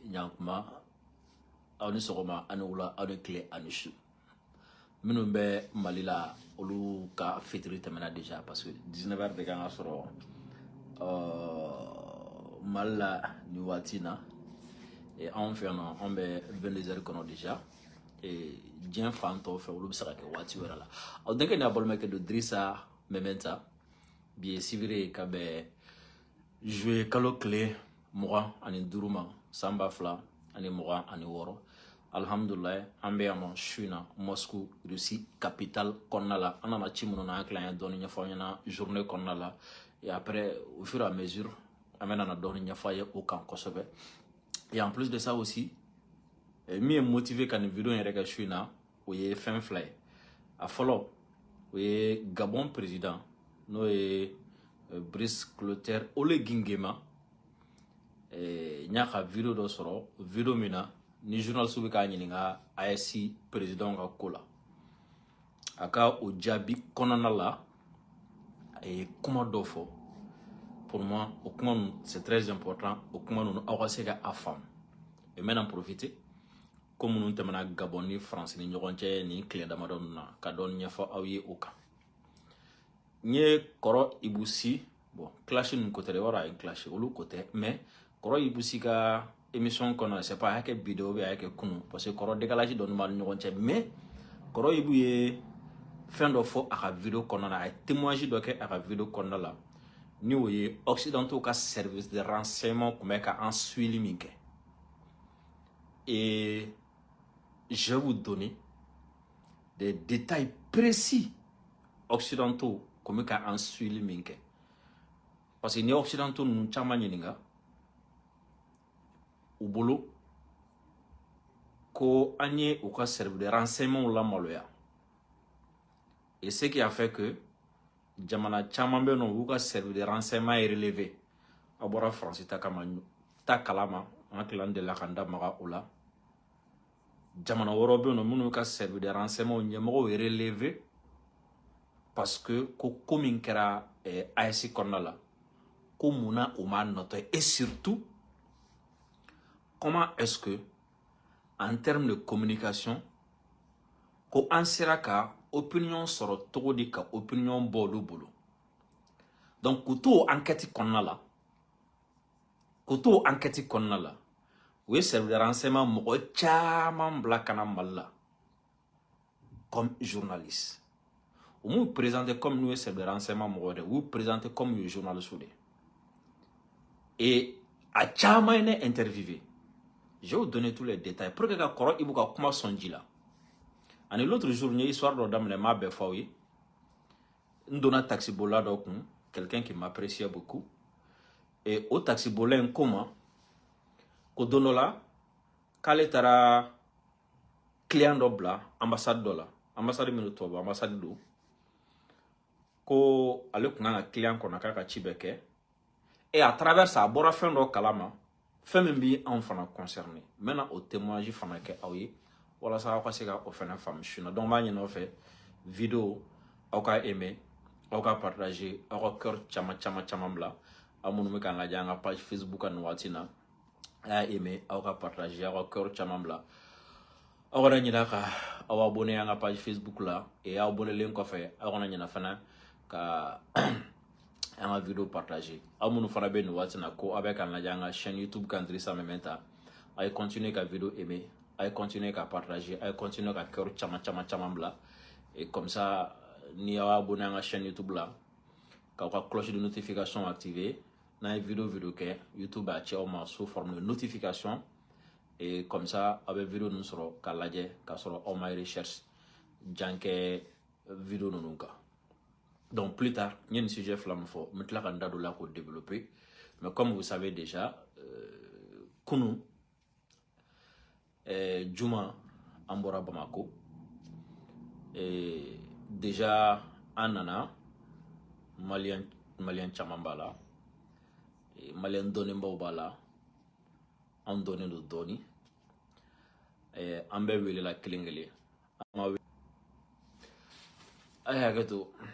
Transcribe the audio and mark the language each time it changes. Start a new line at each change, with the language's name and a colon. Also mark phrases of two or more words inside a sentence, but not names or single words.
Bambara: bena kuma aw ni sogoma ani wula aw ni kile ani su minnu bɛ Mali la olu ka fitiri tɛmɛna
French: déjà parce que
Bambara: 19h de kan ka sɔrɔ Mali la ni waati na et anw fɛ yan nɔ anw bɛ 22h kɔnɔ
French: déjà et
Bambara: diɲɛ fan tɔw fɛ olu bɛ se ka kɛ waati wɛrɛ la aw denkɛ ni a balimakɛ don Dirisa Mementa bi ye sibiri ka bɛn juillet kalo tile 25 ma san 2026 alhamdulillah an bɛ yan nɔ su in na Moscou Russie capitale kɔnɔna la an nana ci minnu na an tilala an ye dɔɔni ɲɛfɔ an ɲɛna journée kɔnɔna la
French: et après au fur et à mesure
Bambara: an bɛ nana dɔɔni ɲɛfɔ a ye o kan kosɛbɛ
French: et en plus de ça aussi
Bambara: min ye motivé ka nin vidéo yɛrɛ kɛ su in na o ye fɛn fila ye a fɔlɔ o ye Gabon président n'o ye Brice Clotaire Oligui Nguema n y'a ka vidéo dɔ sɔrɔ vidéo min na ni journaliste bɛ k'a ɲininka AES président ka ko la a ka o jaabi kɔnɔna la a ye kuma dɔ fɔ
French: pour moi
Bambara: o kuma ninnu
French: c'est très important
Bambara: o kuma ninnu aw ka se ka a faamu
French: et maintenant profiter
Bambara: ko minnu tɛmɛna Gabon ni France ni ɲɔgɔn cɛ ni tile damadɔ ninnu na ka dɔɔni ɲɛfɔ aw ye o kan n ye kɔrɔ Ibu Si bon clash ninnu ko tɛ dɛ i b'a dɔn a ye clash olu ko tɛ mais kɔrɔ Ibu Si ka émission kɔnɔ
French: c'est pas
Bambara: a y'a kɛ vidéo
French: ou bien
Bambara: a y'a kɛ kunu
French: parce que
Bambara: kɔrɔ décalage dɔɔni b'a ni ɲɔgɔn cɛ mais kɔrɔ Ibu ye fɛn dɔ fɔ a ka vidéo kɔnɔna la a ye témoignage dɔ kɛ a ka vidéo kɔnɔna la ni o ye occidentaux ka
French: service de renseignement
Bambara: tun bɛ ka an suivre min kɛ
French: et je vais vous donner des détails précis occidentaux comme
Bambara: ka an suivre min kɛ
French: parce que
Bambara: ni occidentaux ninnu caman ɲininka u bolo ko an ye u ka service
French: de renseignement
Bambara: la maloya
French: et ce qui a fait que
Bambara: jamana caman bɛ yen nɔ u ka
French: service de renseignement est relevé
Bambara: a bɔra France ta kalama an tilan de la ka n da maga o la jamana wɛrɛw bɛ yen nɔ minnu ka
French: service de renseignement
Bambara: ɲɛmɔgɔw
French: est relevé parce que
Bambara: ko min kɛra AES kɔnɔna la ko munna o m'a nɔtɔ
French: et surtout comment est-ce que en termes de communication
Bambara: ko an sera ka opinion sɔrɔ togo di ka opinion bɔ olu bolo donc k'u to enquête kɔnɔna la u ye
French: service de renseignement
Bambara: mɔgɔ caman bila ka na Mali la
French: comme journaliste
Bambara: u m'u
French: présenté comme
Bambara: n'u ye
French: service de renseignement
Bambara: mɔgɔ de u y'u
French: présenté comme
Bambara: u ye journaliste de et a caman ye ne interviewé
French: je vais vous donner tous les détails pour que
Bambara: ka kɔrɔ Ibu ka kuma sɔn ji la ani
French: l'autre jour
Bambara: n ye histoire dɔ daminɛ n m'a bɛɛ fɔ aw ye n donna taxibola dɔ kun
French: quelqu'un qui m'appréciait beaucoup et
Bambara: o taxibola in ko ma ko don dɔ la k'ale taara client dɔ bila ambassade dɔ la ambassade min tubabu ambassade don ko ale kun kan ka client kɔnɔ k'a ka ci bɛɛ kɛ
French: et à travers ça
Bambara: a bɔra fɛn dɔ kalama fɛn min bi anw fana
French: concerné maintenant
Bambara: o témoignage fana kɛ aw ye walasa aw ka se ka o fana faamu su na donc n b'a ɲini aw fɛ vidéo aw ka aimer aw ka partager aw ka cœur caman bila aw minnu bɛ k'an lajɛ an ka page Facebook kan nin waati na a y'a aimer aw ka partager aw ka cœur caman bila aw kana ɲinɛ ka aw abonné an ka page Facebook la et aw abonnelen kɔfɛ aw kana ɲinɛ fana ka an ka vidéo partager aw minnu fana bɛ nin waati na ko aw bɛ k'an lajɛ an ka chaîne YouTube kan Dirisa Mementa a ye continuer ka vidéo aimer a ye continuer ka partager a ye continuer ka cœur caman bila
French: et comme ça
Bambara: ni aw abonné an ka chaîne YouTube la k'aw ka
French: cloche de notification activer
Bambara: n'an ye vidéo kɛ YouTube b'a ci aw ma
French: sous forme de notification et comme ça
Bambara: aw bɛ vidéo ninnu sɔrɔ k'a lajɛ k'a sɔrɔ aw ma recherche jan kɛ vidéo ninnu kan
French: donc plus tard
Bambara: n ye nin sujet fila min fɔ n bɛ tila ka n da don la k'o développer
French: mais comme vous savez déjà
Bambara: kunu juma an bɔra Bamako déjà an nana malien caman b'a la malien dɔnnenbaw b'a la an dɔnnen don dɔɔni an bɛɛ welela kelen kelen a ye hakɛ to